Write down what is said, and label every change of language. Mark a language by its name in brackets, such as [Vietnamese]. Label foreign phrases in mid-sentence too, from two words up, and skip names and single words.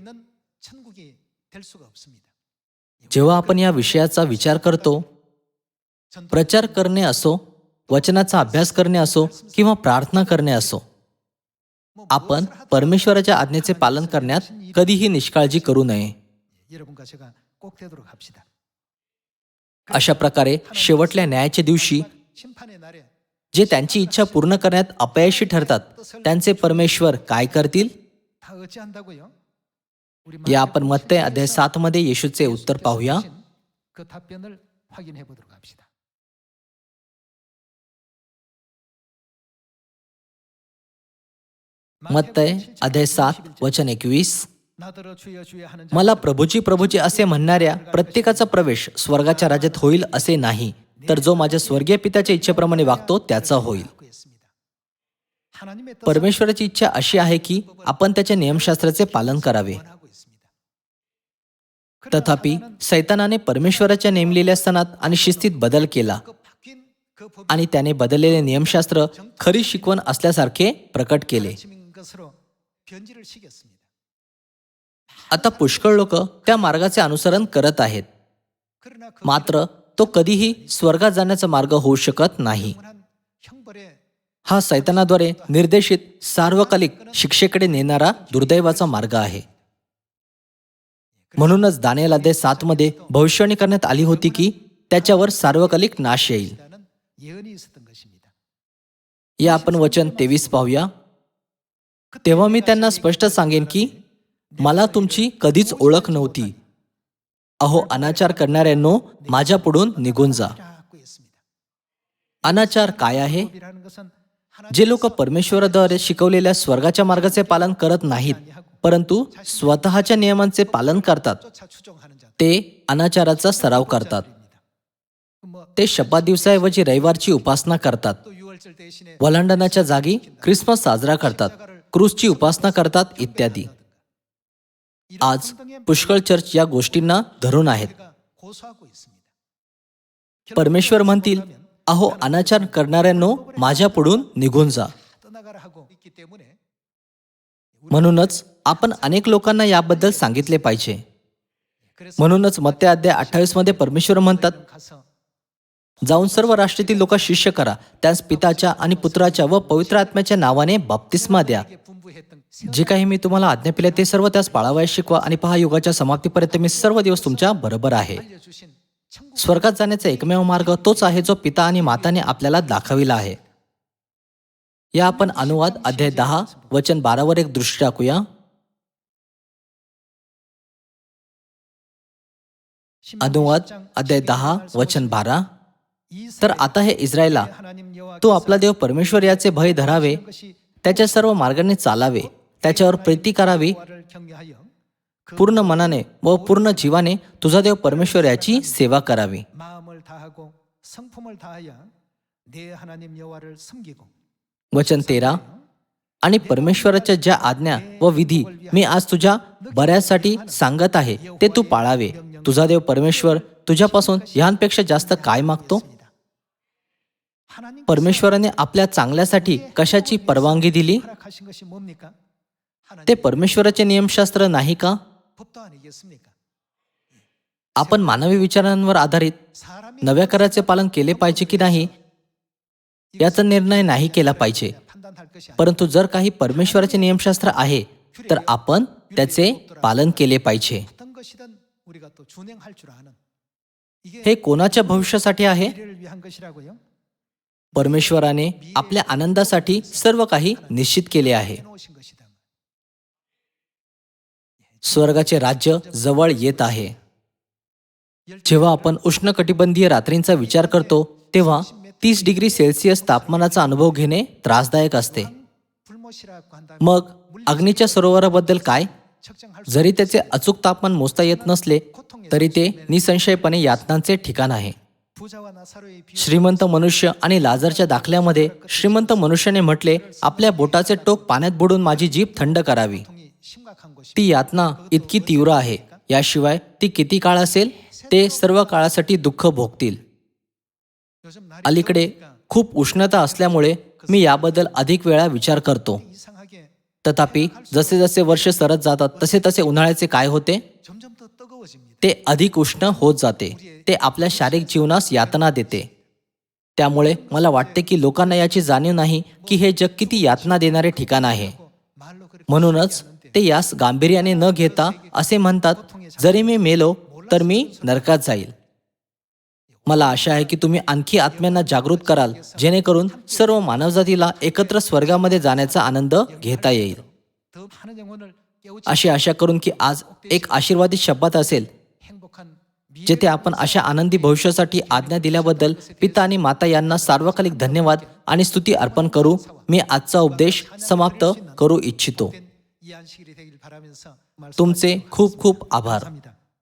[Marathi] जेव्हा आपण या विषयाचा विचार करतो, प्रचार करणे असो, वचनाचा अभ्यास करणे असो किंवा प्रार्थना करणे असो, आपण परमेश्वराच्या आज्ञेचे पालन करण्यात कधीही निष्काळजी करू नये. [Korean] 꼭 되도록 합시다. [Marathi] अशा प्रकारे शेवटल्या न्यायाच्या दिवशी [Korean] 심판의 날에 [Marathi] जे त्यांची इच्छा पूर्ण करण्यात अपयशी ठरतात त्यांचे परमेश्वर काय करतील? [Korean] 다 어찌한다고요? 우리 [Marathi] या आपण मत्तय अध्याय 7 मध्ये येशूचे उत्तर पाहूया. [Korean] 그 답변을 확인해 보도록 합시다. [Marathi] मत्तय अध्याय 7 वचन 21. [Korean] 나더러 주여 주여 하는 [Marathi] मला प्रभूची प्रभूची असे म्हणणाऱ्या प्रत्येकाचा प्रवेश स्वर्गाच्या राज्यात होईल असे नाही, तर जो माझ्या स्वर्गीय पित्याच्या इच्छेप्रमाणे वागतो त्याचा होईल. [Korean] 자라고 했습니다. 하나님의 뜻은 [Marathi] परमेश्वराची इच्छा अशी आहे की आपण त्याच्या नियमशास्त्राचे पालन करावे. [Korean] 원하고 있습니다. [Marathi] तथापि सैतानाने परमेश्वराच्या नेमलेल्या सणात आणि शिस्तीत बदल केला [Korean] 그 바뀐 그 법이 [Marathi] आणि त्याने बदललेले नियमशास्त्र खरी शिकवण असल्यासारखे प्रकट केले. [Korean] 가르침인 것으로 변질을 시켰습니다. [Marathi] आता पुष्कळ लोक त्या मार्गाचे अनुसरण करत आहेत, [Korean] 그러나 그 [Marathi] मात्र तो कधीही स्वर्गात जाण्याचा मार्ग होऊ शकत नाही. [Korean] 영원한 형벌에 [Marathi] हा सैतानाद्वारे निर्देशित सार्वकालिक शिक्षेकडे नेणारा दुर्दैवाचा मार्ग आहे. म्हणूनच दानिएल अध्याय 7 मध्ये भविष्यवाणी करण्यात आली होती की त्याच्यावर सार्वकालिक नाश येईल. [Korean] 라는 예언이 있었던 것입니다. [Marathi] या आपण वचन 23 पाहूया. तेव्हा मी त्यांना स्पष्ट सांगेन की मला तुमची कधीच ओळख नव्हती. अहो अनाचार करणाऱ्यांनो, माझ्या पुढून निघून जा. [Korean] 라고 했습니다. [Marathi] अनाचार काय आहे? [Korean] 법이라는 것은 [Marathi] जे लोक परमेश्वराद्वारे शिकवलेल्या स्वर्गाच्या मार्गाचे पालन करत नाहीत, परंतु स्वतःच्या नियमांचे पालन करतात, [Korean] 쫓아 추종하는 자. [Marathi] ते अनाचाराचा सराव करतात. [Korean] 뭐 [Marathi] ते शब्दात दिवसाऐवजी रविवारची उपासना करतात. [Korean] 또 6월절 대신에 [Marathi] वलांडनाच्या जागी ख्रिसमस साजरा करतात, क्रूसची उपासना करतात इत्यादी. आज पुष्कळ चर्च या गोष्टींना धरून आहेत. [Korean] 우리가 고소하고 있습니다. [Marathi] परमेश्वर म्हणतील, अहो अनाचार करणाऱ्यांनो, माझ्या पुढून निघून जा. [Korean] 떠나가라 하고 있기 때문에 [Marathi] म्हणूनच आपण अनेक लोकांना याबद्दल सांगितले पाहिजे. [Korean] 그래서 [Marathi] म्हणूनच मत्ते अध्याय 28 मध्ये परमेश्वर म्हणतात, [Korean] 가서 [Marathi] जाऊन सर्व राष्ट्रातील लोक शिष्य करा, त्यास पिताच्या आणि पुत्राच्या व पवित्र आत्म्याच्या नावाने बाप्तिस्मा द्या. [Korean] 이게 분부했던 [Marathi] जे काही मी तुम्हाला आज्ञा पिले ते सर्व त्यास पाळावयास शिकवा, आणि पहा युगाच्या समाप्तीपर्यंत मी सर्व दिवस तुमच्या बरोबर आहे. [Korean] 알려주신 천국 [Marathi] स्वर्गात जाण्याचा एकमेव मार्ग तोच आहे जो पिता आणि माताने आपल्याला दाखविला आहे. या आपण अनुवाद अध्याय 10 वचन 12 वर एक दृष्टी टाकूया. अनुवाद अध्याय 10 वचन 12. तर आता हे इस्रायला, तो आपला देव परमेश्वर याचे भय धरावे, त्याच्या सर्व मार्गाने चालावे, त्याच्यावर प्रीती करावी, पूर्ण मनाने व पूर्ण जीवाने तुझा देव परमेश्वर याची सेवा करावी. [Korean] 마음을 다하고 성품을 다하여 내 하나님 여호와를 섬기고 [Marathi] वचन 13. आणि परमेश्वराच्या ज्या आज्ञा व विधी मी आज तुझ्या बऱ्यासाठी सांगत आहे ते तू पाळावे. तुझा देव परमेश्वर तुझ्यापासून ह्यांपेक्षा जास्त काय मागतो? [Korean] 하나님 [Marathi] परमेश्वराने आपल्या चांगल्यासाठी कशाची परवानगी दिली? [Korean] 허락하신 것이 뭡니까? [Marathi] ते परमेश्वराचे नियमशास्त्र नाही का? [Korean] 법도 아니겠습니까? [Marathi] आपण मानवी विचारांवर आधारित [Korean] 사람이 [Marathi] नव्या कराचे पालन केले पाहिजे की नाही याचा निर्णय नाही केला पाहिजे. [Korean] 판단할 것이 아니라 [Marathi] परंतु जर काही परमेश्वराचे नियमशास्त्र आहे तर आपण त्याचे पालन केले पाहिजे. [Korean] 어떤 것이든 우리가 또 준행할 줄 아는 이게 [Marathi] हे कोणाच्या भविष्यासाठी आहे? [Korean] 미래를 위한 것이라고요? [Marathi] परमेश्वराने आपल्या आनंदासाठी सर्व काही निश्चित केले आहे. [Korean] 해놓으신 것이다. [Marathi] स्वर्गाचे राज्य जवळ येत आहे. जेव्हा आपण उष्णकटिबंधीय रात्रींचा विचार करतो तेव्हा 30 डिग्री सेल्सिअस तापमानाचा अनुभव घेणे त्रासदायक असते. [Korean] 불못이라고 한다면 [Marathi] मग अग्नीच्या सरोवराबद्दल काय? [Korean] 측정할 [Marathi] जरी त्याचे अचूक तापमान मोजता येत नसले तरी ते निसंशयपणे यातनांचे ठिकाण आहे. [Korean] 부자와 나사로의 비 [Marathi] श्रीमंत मनुष्य आणि लाजरच्या दाखल्यामध्ये श्रीमंत मनुष्याने म्हटले, आपल्या बोटाचे टोक पाण्यात बुडून माझी जीभ थंड करावी. [Korean] 통이 심각한 것이 [Marathi] ती यातना इतकी तीव्र आहे. याशिवाय ती किती काळ असेल? ते सर्व काळासाठी दुःख भोगतील. [Korean] 요즘 날이 [Marathi] अलीकडे खूप उष्णता असल्यामुळे मी याबद्दल अधिक वेळा विचार करतो. [Korean] 이상하게 [Marathi] तथापि जसे जसे वर्ष सरत जातात तसे तसे उन्हाळ्याचे काय होते? [Korean] 점점 더 뜨거워집니다. [Marathi] ते अधिक उष्ण होत जाते. ते आपल्या शारीरिक जीवनास यातना देते. त्यामुळे मला वाटते की लोकांना याची जाणीव नाही की हे जग किती यातना देणारे ठिकाण आहे. [Korean] 말로 그렇게 [Marathi] म्हणूनच ते यास गांभीर्याने न घेता असे म्हणतात, जरी मी मेलो तर मी नरकात जाईल. मला आशा आहे की तुम्ही आणखी आत्म्यांना जागृत कराल, जेणेकरून सर्व मानवजातीला एकत्र स्वर्गामध्ये जाण्याचा आनंद घेता येईल. [Korean] 더 많은 영혼을 깨우치 [Marathi] अशी आशा करून की आज एक आशीर्वादित शब्द असेल, [Korean] 행복한 [Marathi] जेथे आपण अशा आनंदी भविष्यासाठी आज्ञा दिल्याबद्दल पिता आणि माता यांना सार्वकालिक धन्यवाद आणि स्तुती अर्पण करू. मी आजचा उपदेश समाप्त करू इच्छितो. [Korean] 이 안식일이 되길 바라면서 [Marathi] तुमचे खूप खूप आभार. [Korean] 감사합니다.